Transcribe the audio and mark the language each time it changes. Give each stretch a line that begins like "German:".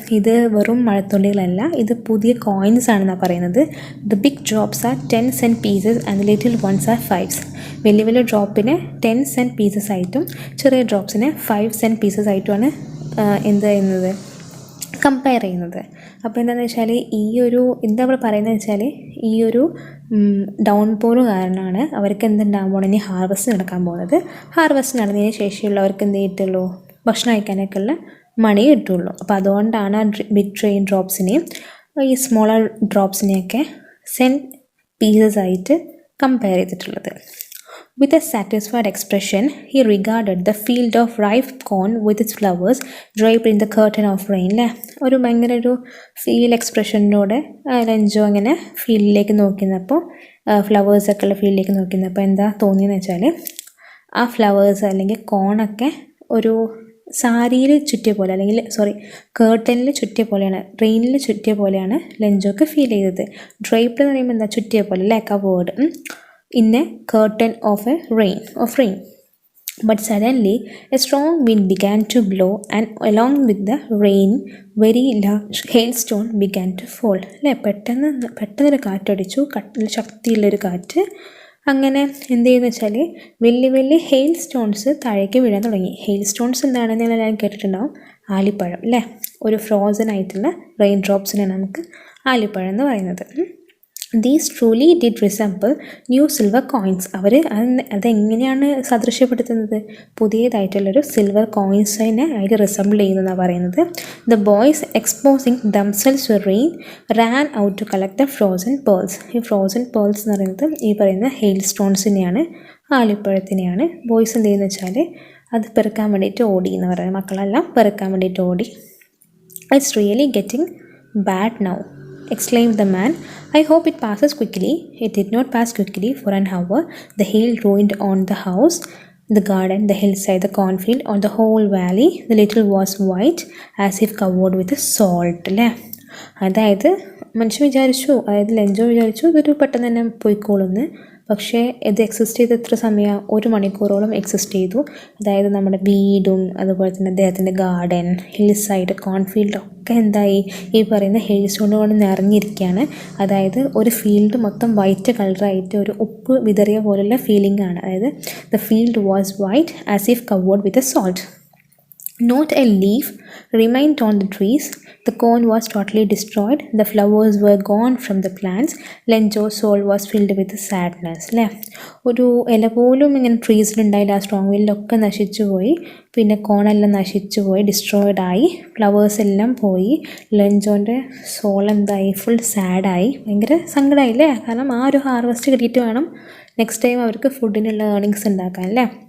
Malayalam: ഇത് വെറും മഴത്തുള്ളികളല്ല, ഇത് പുതിയ കോയിൻസ് ആണെന്നാണ് പറയുന്നത്.
English: The big drops are 10 cent pieces and the little ones are 5s.
Malayalam: വലിയ വലിയ ഡ്രോപ്പിനെ
English: 10 cent pieces
Malayalam: ആയിട്ടും ചെറിയ ഡ്രോപ്സിനെ
English: 5 cent pieces
Malayalam: ആയിട്ടുമാണ് എന്ത് ചെയ്യുന്നത്, കമ്പയർ ചെയ്യുന്നത്. അപ്പോൾ എന്താണെന്ന് വെച്ചാൽ ഈ ഒരു എന്താ ഇവിടെ പറയുന്നത് വെച്ചാൽ ഈ ഒരു ഡൗൺ പോൾ കാരണമാണ് അവർക്ക് എന്തുണ്ടാകാൻ പോകുന്നത്, ഇനി ഹാർവസ്റ്റ് നടക്കാൻ പോകുന്നത്. ഹാർവസ്റ്റ് നടന്നതിന് ശേഷമുള്ളവർക്ക് എന്ത് കിട്ടുള്ളൂ, ഭക്ഷണം കഴിക്കാനൊക്കെ ഉള്ള മണി കിട്ടുള്ളൂ. അപ്പോൾ അതുകൊണ്ടാണ് ആ ബിഗ് റെയിൻ ഡ്രോപ്സിനെയും ഈ സ്മോളർ ഡ്രോപ്സിനെയൊക്കെ സെൻറ്റ് പീസസ് ആയിട്ട് കമ്പയർ ചെയ്തിട്ടുള്ളത്.
English: With a satisfied expression, he regarded the field of ripe corn with its flowers draped in the curtain of rain.
Malayalam: ഒരു ഭയങ്കര ഒരു ഫീൽ എക്സ്പ്രഷനോടെ ലഞ്ചോ അങ്ങനെ ഫീൽഡിലേക്ക് നോക്കിയിരുന്നപ്പോൾ, ഫ്ലവേഴ്സൊക്കെ ഉള്ള ഫീൽഡിലേക്ക് നോക്കിയിരുന്നപ്പോൾ എന്താ തോന്നിയെന്ന് വെച്ചാൽ ആ ഫ്ലവേഴ്സ് അല്ലെങ്കിൽ കോണൊക്കെ ഒരു സാരിയിൽ ചുറ്റിയ പോലെ, അല്ലെങ്കിൽ കേർട്ടനിൽ ചുറ്റിയ പോലെയാണ്, റെയിനിൽ ചുറ്റിയ പോലെയാണ് ലഞ്ചൊക്കെ ഫീൽ ചെയ്തത്. ഡ്രൈപ്ഡ് എന്ന് പറയുമ്പോൾ എന്താ, ചുറ്റിയ പോലെ അല്ലേ, ആ word.
English: In a curtain of rain. But suddenly a strong wind began to blow, and along with the rain very large hailstone began to fall.
Malayalam: അല്ലേ, പെട്ടെന്നൊരു കാറ്റടിച്ചു, ശക്തിയുള്ളൊരു കാറ്റ്. അങ്ങനെ എന്ത് ചെയ്യുന്നു വെച്ചാൽ വലിയ വലിയ ഹെയിൽ സ്റ്റോൺസ് താഴേക്ക് വീഴാൻ തുടങ്ങി. ഹെയിൽ സ്റ്റോൺസ് എന്താണെന്ന് എല്ലാവരും കേട്ടിട്ടുണ്ടാവും, ആലിപ്പഴം അല്ലേ. ഒരു ഫ്രോസൺ ആയിട്ടുള്ള റെയിൻ ഡ്രോപ്സിനാണ് നമുക്ക് ആലിപ്പഴം എന്ന് പറയുന്നത്.
English: These truly did resemble new silver coins.
Malayalam: അതെങ്ങനെയാണ് സദൃശ്യപ്പെടുത്തുന്നത്, പുതിയതായിട്ടുള്ളൊരു സിൽവർ കോയിൻസിനെ അതിൽ റിസംബിൾ ചെയ്യുന്നതാണ് പറയുന്നത്.
English: The boys exposing themselves to rain ran out to collect the frozen pearls.
Malayalam: ഈ ഫ്രോസൺ പേൾസ് എന്ന് പറയുന്നത് ഈ പറയുന്ന ഹെയിൽ സ്റ്റോൺസിനെയാണ്, ആലിപ്പഴത്തിനെയാണ്. ബോയ്സ് എന്ത് ചെയ്യുന്നത് വെച്ചാൽ അത് പെറുക്കാൻ വേണ്ടിയിട്ട് ഓടി എന്ന് പറയുന്നത്, മക്കളെല്ലാം പെറുക്കാൻ വേണ്ടിയിട്ട് ഓടി.
English: It's really getting bad now, exclaimed the man. I hope it passes quickly. It did not pass quickly. For an hour the hail ruined on the house, the garden, the hillside, the cornfield, on the whole valley. The little was white as if covered with salt.
Malayalam: അല്ലേ, അതായത് മനുഷ്യൻ വിചാരിച്ചു, അതായത് ലഞ്ചോ വിചാരിച്ചു ഇതൊരു പെട്ടെന്ന് തന്നെ പോയിക്കോളുന്ന്. പക്ഷേ ഇത് എക്സിസ്റ്റ് ചെയ്ത് എത്ര സമയം, 1 മണിക്കൂറോളം എക്സിസ്റ്റ് ചെയ്തു. അതായത് നമ്മുടെ വീടും അതുപോലെ തന്നെ അദ്ദേഹത്തിൻ്റെ ഗാർഡൻ, ഹിൽ സൈഡ്, കോൺഫീൽഡൊക്കെ എന്തായി, ഈ പറയുന്ന ഹെയിൽ സ്റ്റോൺ കൊണ്ട് നിറഞ്ഞിരിക്കുകയാണ്. അതായത് ഒരു ഫീൽഡ് മൊത്തം വൈറ്റ് കളറായിട്ട് ഒരു ഉപ്പ് വിതറിയ പോലുള്ള ഫീലിംഗ് ആണ്.
English: അതായത് the field was white as if covered with a salt. Not a leaf remained on the trees. The corn was totally destroyed. The flowers were gone from the plants. Lenjo's soul was filled with sadness.
Malayalam: അല്ലേ, ഒരു ഇല പോലും ഇങ്ങനെ ട്രീസിലുണ്ടായില്ല. ആ strong വീലിലൊക്കെ നശിച്ചു പോയി. പിന്നെ കോണെല്ലാം നശിച്ചു പോയി, ഡിസ്ട്രോയിഡ് ആയി. ഫ്ലവേഴ്സ് എല്ലാം പോയി. ലഞ്ചോൻ്റെ സോൾ എന്തായി, ഫുൾ സാഡായി, ഭയങ്കര സങ്കടമായില്ലേ. കാരണം ആ ഒരു ഹാർവസ്റ്റ് കിട്ടിയിട്ട് വേണം നെക്സ്റ്റ് ടൈം അവർക്ക് ഫുഡിനുള്ള ഏർണിങ്സ് ഉണ്ടാക്കാൻ അല്ലേ.